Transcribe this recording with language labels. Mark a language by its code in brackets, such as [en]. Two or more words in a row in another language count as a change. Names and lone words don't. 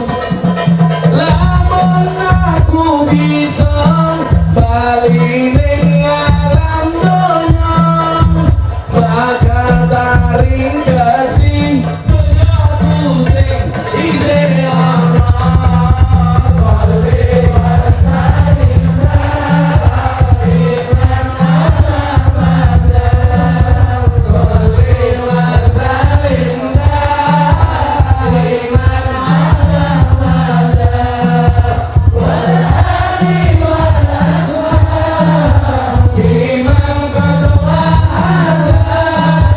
[jv] Lamun aku bisa bali ning alam donya, bakal taring kasih donyaku sing isih ana. [ar] صل وسلم دائما على مدى. صل وسلم دائما على مدى. والآل والأصحاب من قد وحدا.